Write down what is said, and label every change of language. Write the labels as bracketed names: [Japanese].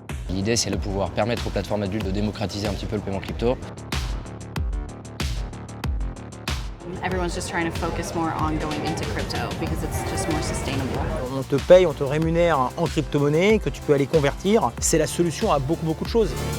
[French] L'idée, c'est de pouvoir permettre aux plateformes adultes de démocratiser un petit peu le paiement crypto. [English] Everyone's just trying to focus more on going into crypto because it's just more sustainable. [French] On te paye, on te rémunère en crypto-monnaie que tu peux aller convertir. C'est la solution à beaucoup de choses.